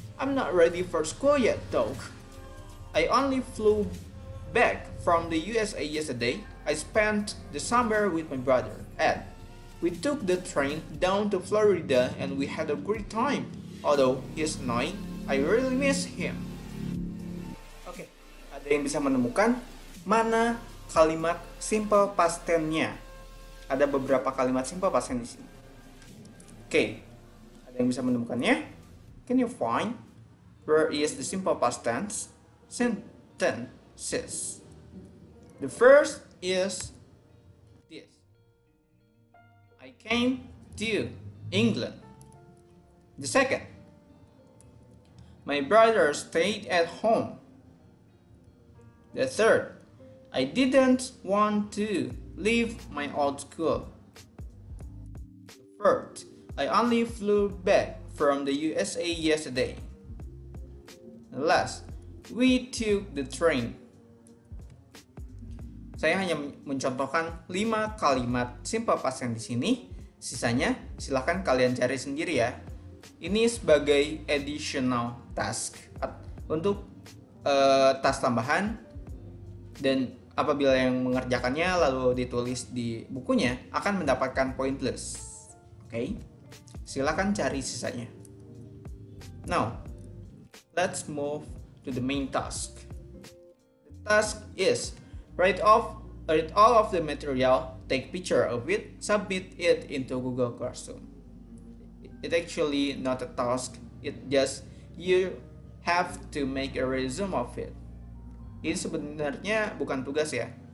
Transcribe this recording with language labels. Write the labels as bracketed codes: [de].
[en] I'm not ready for school yet, though. I only flew back from the USA yesterday. I spent the summer with my brother, Ed. We took the train down to Florida, and we had a great time. Although he's annoying, I really miss him. [id] Oke, ada yang bisa menemukan mana kalimat simple past tense-nya? Ada beberapa kalimat simple past tense di sini. Oke, ada yang bisa menemukannya? [en] Can you find where is the simple past tense sentences? The first is this. I came to England. The second, my brother stayed at home. The third, I didn't want to leave my old school. The fourth, I only flew back from the USA yesterday. The last, we took the train. [id] Saya hanya mencontohkan 5 kalimat simple past tense di sini. Sisanya silahkan kalian cari sendiri ya. Ini sebagai additional task untuk task tambahan, dan apabila yang mengerjakannya lalu ditulis di bukunya akan mendapatkan poin plus. Oke, silakan cari sisanya. [en] Now, let's move to the main task. The task is write all of the material, take picture of it, submit it into Google Classroom. It actually not a task, it just you have to make a resume of it. [id] Ini sebenarnya bukan tugas ya.